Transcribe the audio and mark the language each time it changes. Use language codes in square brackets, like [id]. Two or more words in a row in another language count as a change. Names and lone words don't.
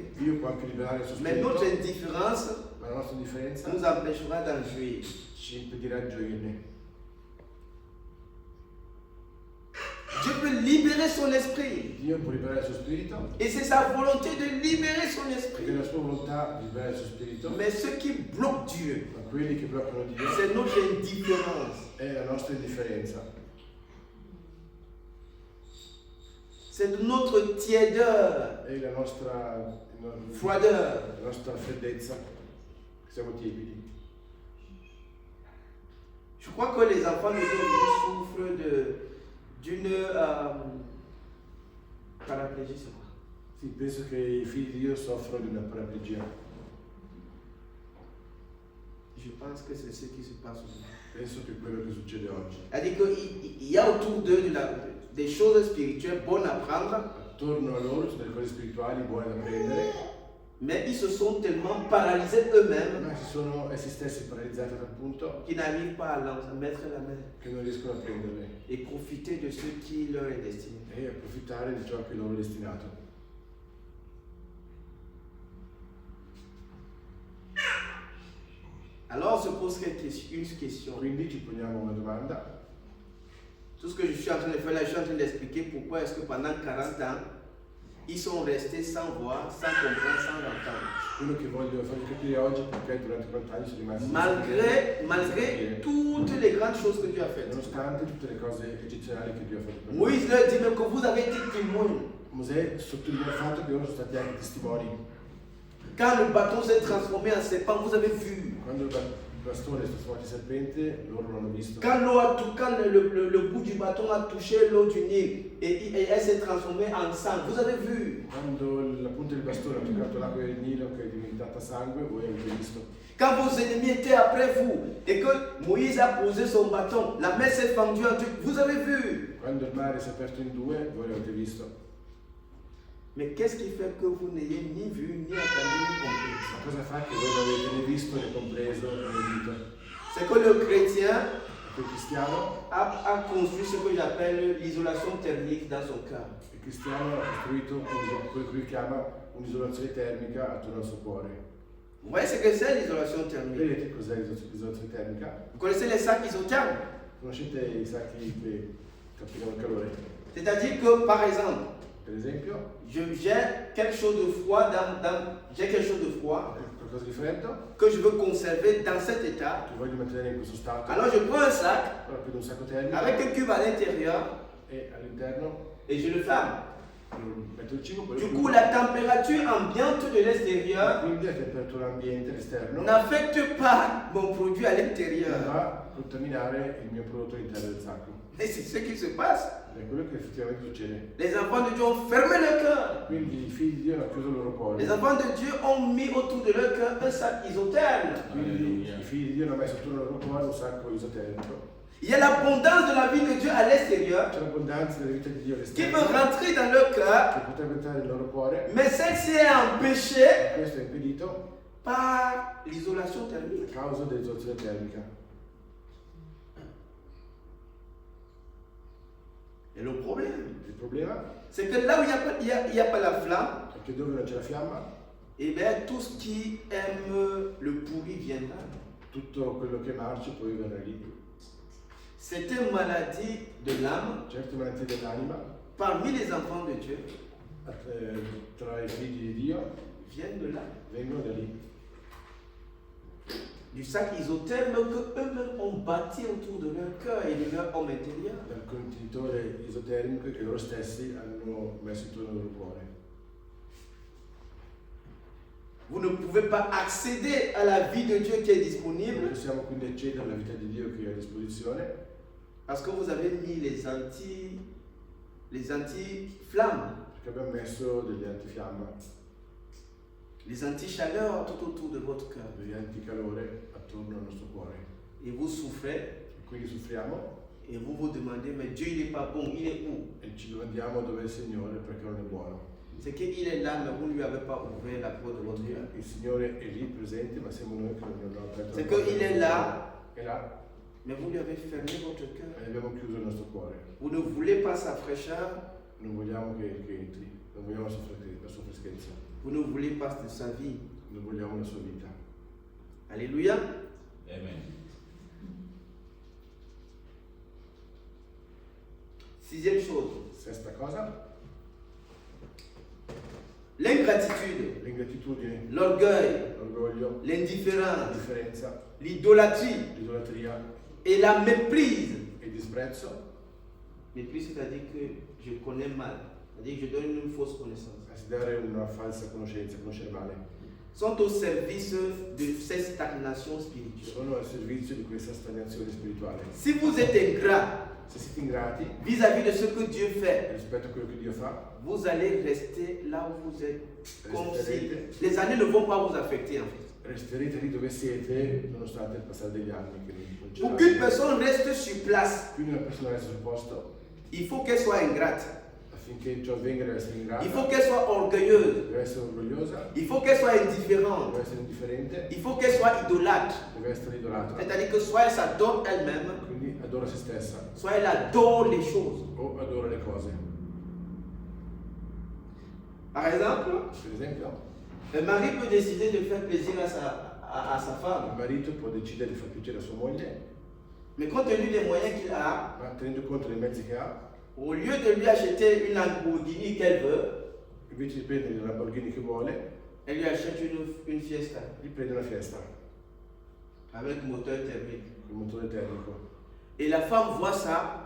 [it] Dio può anche liberare il suo [fr] Mais notre [it] spirito, [fr] indifférence [it] ma la nostra indifferenza [fr] nous empêchera d'en jouir. [it] ci impedirà di gioirne. [fr] Dieu peut libérer son esprit. [it] Dio può liberare il suo spirito, [fr] Et c'est sa volonté de libérer son [it] ed è [fr] esprit. [it] la sua volontà di liberare il suo spirito, [fr] Mais ce qui bloque Dieu, [it] ma quelli che bloccano Dio [fr] c'est notre indifférence. [it] è la nostra indifferenza, [fr] C'est notre tiédeur, [it] è la nostra [fr] froideur. [it] freddezza, siamo tiepidi. [fr] Je crois que les enfants de Dieu souffrent d'une paraplégie, c'est quoi? [it] Sì, penso che i figli di Dio soffrono di una paraplegia. [fr] Je pense que c'est ce qui se passe aujourd'hui. [it] Penso che è quello che succede oggi. [fr] C'est-à-dire qu'il y a autour d'eux des choses spirituelles bonnes à prendre, [it] Attorno a loro ci sono delle cose spirituali buone da prendere, [fr] mais ils se sont tellement paralysés eux-mêmes [it] ma sono essi stessi paralizzati dal punto [fr] qu'ils n'arrivent pas à mettre la main [it] che non riescono a prenderle [fr] et profiter de ce qui leur est destiné. [it] e approfittare di ciò che loro è destinato. [fr] Alors on se pose une question. [it] Quindi ci poniamo una domanda. [fr] Tout ce que je suis en train de faire là, je suis en train d'expliquer pourquoi est-ce que pendant 40 ans, ils sont restés sans voir, sans comprendre, sans entendre. [it] Quello che voglio farvi capire oggi è perché durante 40 anni sono rimasti [fr] Malgré toutes les grandes choses que Dieu a faites. [it] nonostante tutte le cose eccezionali che Dio ha fatto per noi. [fr] Moïse leur dit même que vous avez été témoins. [it] Mosè sottolinea il fatto che loro sono stati anche testimoni. [fr] Quand le bâton s'est transformé en serpent, vous avez vu. [it] Quando il bastone è trasformato in serpente, loro l'hanno visto. [fr] Quand le bout du bâton a touché l'eau du Nil et elle s'est transformée en sang, vous avez vu. [it] Quando la punta del bastone ha toccato l'acqua del Nilo che è diventata sangue, voi avete visto. [fr] Quand vos ennemis étaient après vous et que Moïse a posé son bâton, la mer s'est fendue en deux, vous avez vu. [it] Quando il mare si è aperto in due, voi l'avete visto. [fr] Mais qu'est-ce qui fait que vous n'ayez ni vu, ni entendu, ni compris? [it] Ma cosa fa che voi non avete né visto, né compreso, né udito? [fr] C'est que le chrétien [it] Il cristiano, [fr] a construit ce que j'appelle l'isolation thermique dans son cœur. [it] il cristiano ha costruito quello che lui chiama un'isolazione termica attorno al suo cuore. [fr] Vous voyez ce que c'est l'isolation thermique? [it] Vedete cos'è l'isolazione termica? [fr] Vous connaissez les sacs isothermes? [it] Conoscete i sacchi che cappellano il calore? [fr] C'est-à-dire que, par exemple, [it] Per esempio, [fr] j'ai quelque chose de froid j'ai quelque chose de froid [it] qualcosa di freddo [fr] que je veux conserver dans cet état. [it] che voglio mantenere in questo stato. [fr] Alors je prends un sac [it] Allora prendo un sacco termico [fr] avec un cube à l'intérieur [it] e all'interno [fr] et je le ferme. [it] metto il cibo, poi [fr] Du [it] lo [fr] coup, [it] chiudo. [fr] la température ambiante de l'extérieur [it] Quindi la temperatura ambiente all'esterno [fr] n'affecte pas mon produit à [it] non [fr] l'intérieur. [it] va a contaminare il mio prodotto all'interno del sacco. [fr] Et c'est ce qui se passe. [it] È quello che effettivamente succede. [fr] Les enfants de Dieu ont fermé le cœur. [it] Quindi i figli di Dio hanno chiuso il loro cuore. [fr] Les enfants de Dieu ont mis autour de leur cœur un sac isotherme. [it] Quindi i figli di Dio hanno messo attorno al loro cuore un sacco isotermico. [fr] Il y a l'abondance de la vie de Dieu à l'extérieur [it] C'è l'abbondanza della vita di Dio [fr] qui [it] all'esterno [fr] peut rentrer dans leur cœur, [it] che potrebbe entrare nel loro cuore, [fr] mais celle-ci est empêchée [it] questo è impedito [fr] par l'isolation [it] a [fr] thermique. [it] causa dell'isolazione termica. [fr] Et le problème, [it] Il problema [fr] c'est que là où il n'y a pas la flamme, [it] è che dove non c'è la fiamma, [fr] eh bien, tout ce qui aime le pourri viendra. [it] tutto quello che marcia poi verrà lì. [fr] C'est une maladie de l'âme [it] Certe malattie dell'anima, [fr] parmi les enfants de Dieu [it] tra i figli di Dio, [fr] viennent de là. [it] vengono da lì. [fr] Du sac isotherme qu'eux-mêmes ont bâti autour de leur cœur et de leur homme intérieur. [it] Dal contenitore isotermico che loro stessi hanno messo intorno al loro cuore. [fr] Vous ne pouvez pas accéder à la vie de Dieu qui est [it] Non [fr] disponible [it] possiamo quindi accedere alla vita di Dio che è a disposizione [fr] parce que vous avez mis les anti-flammes, [it] perché abbiamo messo degli antifiamma, [fr] les anti-chaleurs tout autour de votre cœur. [it] degli anticalore attorno al nostro cuore. [fr] Et vous souffrez [it] E quindi soffriamo [fr] et vous vous demandez, mais Dieu il n'est pas bon, il est où? [it] e ci domandiamo dove è il Signore perché non è buono. [fr] C'est qu'il est là, mais vous ne lui avez pas ouvert la porte de votre cœur. [it] Il Signore è lì presente, ma siamo noi che non abbiamo aperto [fr] C'est [it] la porta [fr] qu'il [it] del [fr] est [it] nostro [fr] là, [it] cuore. È là [fr] mais vous lui avez fermé votre cœur. [it] e abbiamo chiuso il nostro cuore. [fr] Vous ne voulez pas sa fraîcheur, [it] Non vogliamo che entri, non vogliamo la sua freschezza, [fr] vous ne voulez pas de sa vie. [it] non vogliamo la sua vita. [fr] Alléluia. [it] Amen. [fr] Sixième chose, [it] Sesta cosa, [fr] l'ingratitude, [it] l'ingratitudine, [fr] l'orgueil, [it] l'orgoglio, [fr] l'indifférence, [it] l'indifferenza, [fr] l'idolâtrie [it] l'idolatria [fr] et la méprise. [it] e il disprezzo. [fr] Méprise, c'est-à-dire que je connais mal, c'est-à-dire que je donne une fausse connaissance. [it] Si dare una falsa conoscenza, conoscere male, [fr] Sont au service de cette stagnation spirituelle. [it] sono al servizio di questa stagnazione spirituale. [fr] Si vous êtes ingrat [it] Se siete ingrati [fr] vis-à-vis de ce que Dieu fait, [it] rispetto a quello che Dio fa, [fr] vous allez rester là où vous êtes, comme si [it] resterete, [fr] les années ne vont pas vous affecter en fait. [it] resterete lì dove siete nonostante il passare degli anni che non ci [fr] Pour qu'une personne reste sur place, [it] Quindi una persona resta sul posto [fr] il faut qu'elle soit ingrate, [it] affinché ciò avvenga deve essere ingrata, [fr] il faut qu'elle soit orgueilleuse, [it] deve essere orgogliosa, [fr] il faut qu'elle soit indifférente, [it] deve essere indifferente, [fr] il faut qu'elle soit idolâtre. [it] deve essere idolatra, [fr] C'est-à-dire que soit elle s'adore elle-même, [it] quindi adora se stessa [fr] soit elle adore les choses. [it] o adora le cose. [fr] Par exemple, [it] Per esempio, [fr] un mari peut décider de faire plaisir à sa [it] il [fr] femme, [it] marito può decidere di far piacere a sua moglie, [fr] mais compte tenu des moyens qu'il a, [it] ma tenendo conto dei mezzi che ha, [fr] au lieu de lui acheter une Lamborghini qu'elle veut, [it] invece di prendere il Lamborghini che vuole, [fr] elle lui achète une Fiesta [it] gli prende una Fiesta [fr] avec moteur thermique. [it] con il motore termico. [fr] Et la femme voit ça,